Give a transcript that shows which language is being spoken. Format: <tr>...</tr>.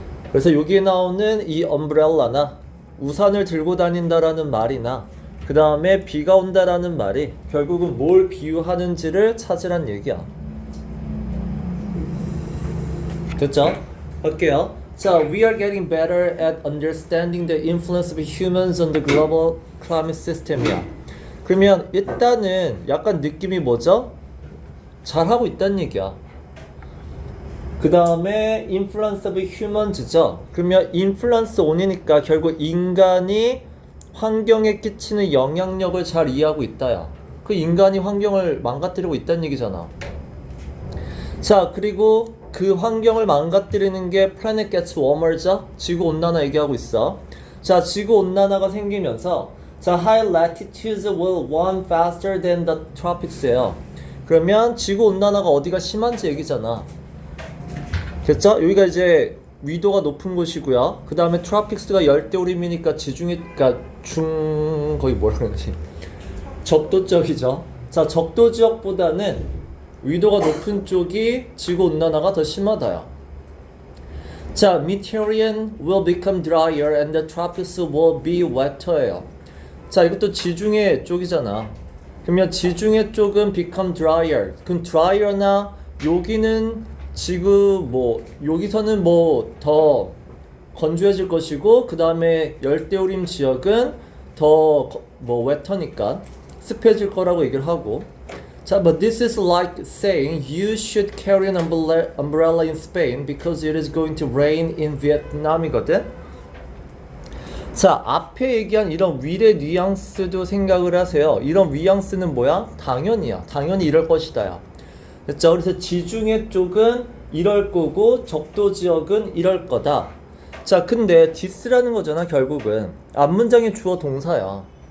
<ko>그래서 여기에 나오는 이 엄브렐라나 우산을 들고 다닌다라는 말이나 그 다음에 비가 온다라는 말이 결국은 뭘 비유하는지를 찾으란 얘기야. 됐죠? 할게요.</ko> <en>자, we are getting better at understanding the influence of humans on the global climate system이야.</en> <ko>그러면 일단은 약간 느낌이 뭐죠? 잘하고 있다는 얘기야. 그 다음에</ko> <en>influence of humans</en> <ko>죠. 그러면</ko> <en>influence on</en> <ko>이니까 결국 인간이 환경에 끼치는 영향력을 잘 이해하고 있다야. 그 인간이 환경을 망가뜨리고 있다는 얘기잖아. 자, 그리고 그 환경을 망가뜨리는 게</ko> <en>planet gets warmer</en> <ko>죠. 지구온난화 얘기하고 있어. 자, 지구온난화가 생기면서 자,</ko> <en>high latitudes will warm faster than the tropics예요.</en> <ko>그러면 지구온난화가 어디가 심한지 얘기잖아. 됐죠? 여기가 이제 위도가 높은 곳이고요. 그 다음에 트로픽스가 열대우림이니까 지중해, 그러니까 거기 뭐라 그러지? 적도 지역이죠. 자, 적도 지역보다는 위도가 높은 쪽이 지구온난화가 더 심하다요.</ko> <en>자, Mediterranean will become drier and the tropics will be wetter.</en> <ko>자, 이것도 지중해 쪽이잖아. 그러면 지중해 쪽은</ko> <en>become drier.</en> <ko>그럼 drier나 여기는 지구 여기서는 더 건조해질 것이고 그 다음에 열대우림 지역은 더 wett니까 습해질 거라고 얘기를 하고.</ko> <en>자, but this is like saying you should carry an umbrella in Spain because it is going to rain in Vietnam이거든.</en> <ko>자, 앞에 얘기한 이런 위례 뉘앙스도 생각을 하세요. 이런 뉘앙스는 뭐야? 당연히야. 당연히 이럴 것이다야. 됐죠? 그래서 지중해 쪽은 이럴 거고 적도 지역은 이럴 거다. 자, 근데 this라는 거잖아. 결국은 앞문장의 주어 동사야.</ko>